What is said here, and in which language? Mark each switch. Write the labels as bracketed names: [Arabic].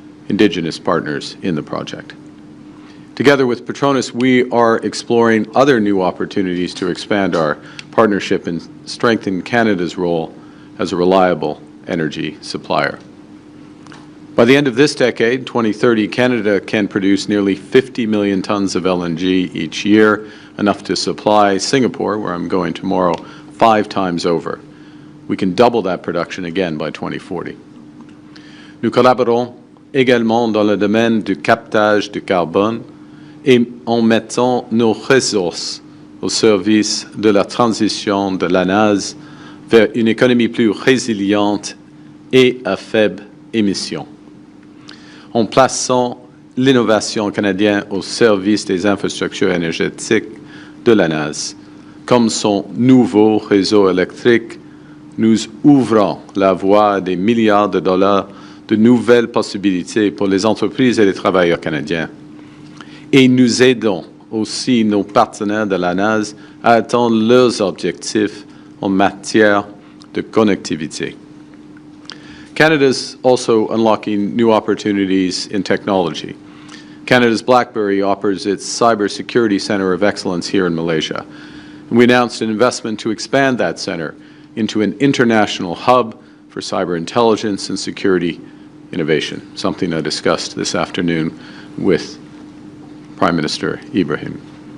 [English] Indigenous partners in the project. Together with Petronas, we are exploring other new opportunities to expand our partnership and strengthen Canada's role as a reliable energy supplier. By the end of this decade, 2030, Canada can produce nearly 50 million tons of LNG each year, enough to supply Singapore, where I'm going tomorrow, 5 times over. We can double that production again by 2040. [French] Nous collaborons également dans le domaine du captage du carbone et en mettant nos ressources au service de la transition de l'ANAS vers une économie plus résiliente et à faible émission. En plaçant l'innovation canadienne au service des infrastructures énergétiques de l'ANAS, comme son nouveau réseau électrique, nous ouvrons la voie à des milliards de dollars de nouvelles possibilités pour les entreprises et les travailleurs canadiens. Et nous aidons aussi nos partenaires de l'ANAS à atteindre leurs objectifs en matière de connectivité. [English] Canada's also unlocking new opportunities in technology. Canada's BlackBerry offers its Cybersecurity Center of Excellence here in Malaysia. And we announced an investment to expand that center into an international hub for cyber intelligence and security innovation, something I discussed this afternoon with Prime Minister Ibrahim.